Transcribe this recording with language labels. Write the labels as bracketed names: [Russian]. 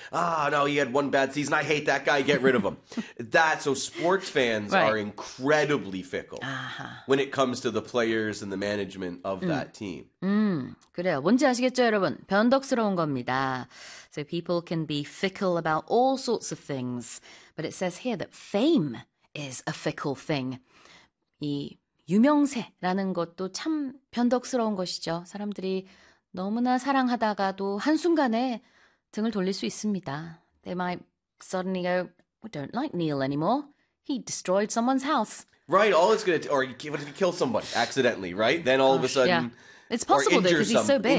[English] Ah, no, he had one bad season. I hate that guy. Get rid of him. So sports fans are incredibly fickle. Uh-huh. When it comes to the players and the management of that team. [Korean] 그래요. 뭔지 아시겠죠, 여러분? 변덕스러운 겁니다. [English] So people can be fickle about all sorts of things. But it says here that fame is a fickle thing. [Korean] 이 유명세라는 것도 참 변덕스러운 것이죠. 사람들이 너무나 사랑하다가도 한순간에 등을 돌릴 수 있습니다. [English] They might suddenly go, we don't like Neil anymore. He destroyed someone's house. Right, all it's going to, or what if he killed somebody accidentally, right? Then all of a sudden... Yeah. It's possible, though, because he's so big.